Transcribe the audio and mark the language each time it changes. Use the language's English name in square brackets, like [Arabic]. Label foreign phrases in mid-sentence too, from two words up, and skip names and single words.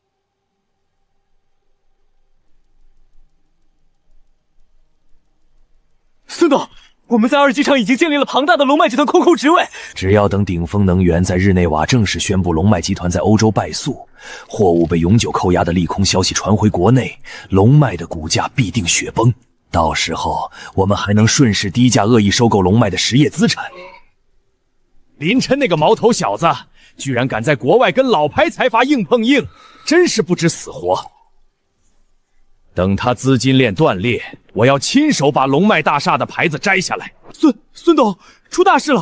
[Chinese] 孙董，我們在二级場已經建立了龐大的龍脈集團控股職位。只要等鼎豐能源在日內瓦正式宣布龍脈集團在歐洲敗訴，貨物被永久扣押的利空消息傳回國內，龍脈的股價必定雪崩。到時候，我們還能順勢低價惡意收購龍脈的實業資產。林琛那個毛頭小子，居然敢在國外跟老牌財閥硬碰硬，真是不知死活。等他资金鏈斷裂，我要親手把龍脈大廈的牌子摘下來。孫董，出大事了！